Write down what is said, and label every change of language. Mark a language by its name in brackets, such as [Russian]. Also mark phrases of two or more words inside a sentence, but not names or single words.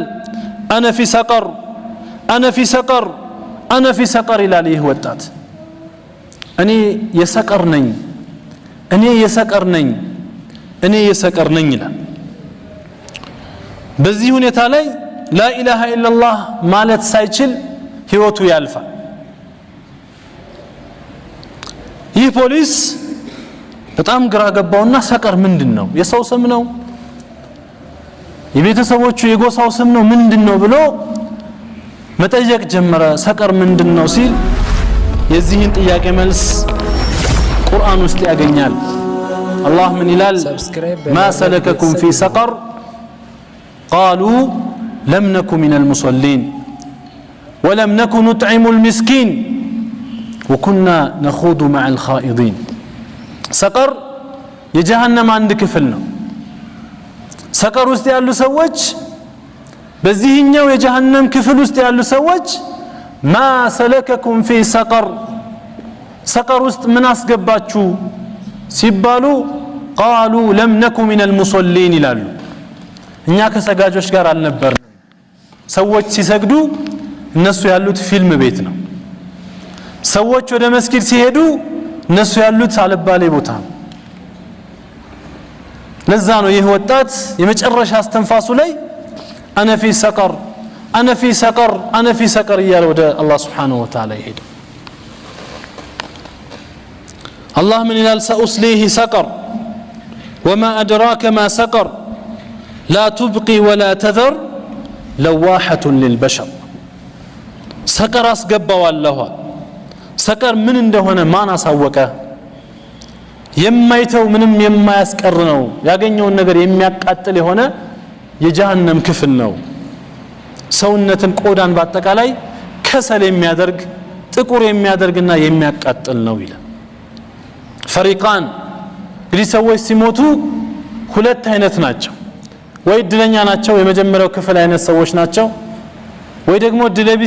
[Arabic] أنا في سقر أنا في سقر أنا في سقر [Amharic] ይላል። ይህ ወጣት እኔ የሰቀር ነኝ እኔ የሰቀር ነኝ እኔ የሰቀር ነኝ ይላል። በዚህ ሁኔታ ላይ [Arabic] لا إله إلا الله [Amharic] ማለት ሳይችል ህይወቱ ያልፋል። ይህ ፖሊስ በጣም ግራ ገባውና ሰቀር ምንድነው? የሰው ስም ነው የቤተሰቦቹ የጎሳው ስም ነው ምንድነው ብሎ መጠየቅ ጀመረ ሰቀር ምንድነው ሲል የዚህን ጥያቄ መልስ ቁርአን ውስጥ ያገኛል አላህ ምን ይላል [Arabic] ما سلككم في سقر قالوا لم نكن من المصلين ولم نكن نطعم المسكين وكنا نخوض مع الخائضين سقر [Amharic] የጀሃነም አንድ ክፍል ነው ሰቀር ውስጥ ያሉ ሰዎች በዚህኛው የጀሃነም ክፍል ውስጥ ያሉ ሰዎች [Arabic] ما سلككم في سقر سقر [Amharic] ውስጥ ምን አስገባችሁ ሲባሉ [Arabic] قالوا لم نكن من المصلين [Amharic] ይላሉ እኛ ከሰጋጆች ጋር አልነበርንም ሰዎች ሲሰግዱ እነሱ ያሉት ፊልም ቤት ነው ሰዎች ወደ መስጊድ ሲሄዱ እነሱ ያሉት አልባሌ ቦታ ነው ለዛ ነው ይህ ወጣት የመጨረሻ አስተንፋሱ ላይ [Arabic] انا في سقر انا في سقر انا في سقر [Amharic] እያለ ወደ አላህ [Arabic] سبحانه وتعالى [Amharic] ይሄድ [Arabic] الله من [Amharic] ይላል [Arabic] سأصليه سقر وما أدراك ما سقر لا تبقي ولا تذر لواحة للبشر سقر [Amharic] አስገባዋለሁ ሰቀር ምን እንደሆነ ማን አሳወቀ የማይተው ምንም የማያስቀር ነው ያገኘውን ነገር የሚያቃጥል የሆነ የጀሃነም ክፍል ነው ሰውነትን ቆዳን በአጠቃላይ ከሰል የሚያደርግ ጥቁር የሚያደርግና የሚያቃጥል ነው ይላል ፈሪቃን እንግዲህ ሰዎች ሲሞቱ ሁለት አይነት ናቸው ወይ እድለኛ ናቸው የመጀመሪያው ክፍል አይነት ሰዎች ናቸው ወይ ደግሞ እድለቢስ